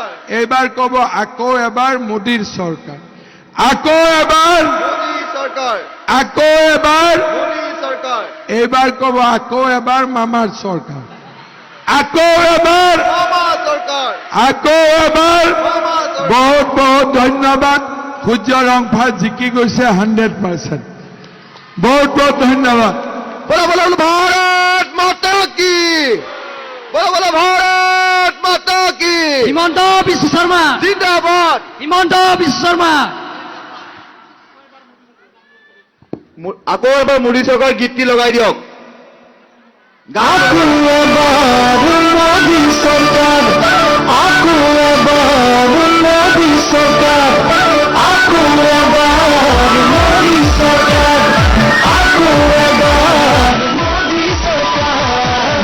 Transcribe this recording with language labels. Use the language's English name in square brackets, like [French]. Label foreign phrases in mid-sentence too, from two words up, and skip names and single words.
[Assamese] এইবাৰ কব, আকৌ এবাৰ মোদীৰ চৰকাৰ, আকৌ এবাৰ মোদী চৰকাৰ, আকৌ এবাৰ মোদী চৰকাৰ। এইবাৰ কব, আকৌ এবাৰ মামাৰ চৰকাৰ, আকৌ এবাৰ মামা চৰকাৰ, আকৌ এবাৰ মামা চৰকাৰ। বহুত বহুত ধন্যবাদ। সূৰ্য ৰংফাৰ জিকি গৈছে 100%। বহুত বহুত ধন্যবাদ। [Hindi] बोलो बोलो भारत माता की, बोलो बोलो भारत माता की। [Assamese] হিমন্ত বিশ্ব শর্মা जिंदाबाद। হিমন্ত বিশ্ব শর্মা। আকৌ এবাৰ মোদী চৰকাৰ গীতটি লগাই দিয়ক। আকৌ এবাৰ মোদী চৰকাৰ, আকৌ এবাৰ মোদী চৰকাৰ, আকৌ এবাৰ মোদী চৰকাৰ, আকৌ এবাৰ মোদী চৰকাৰ।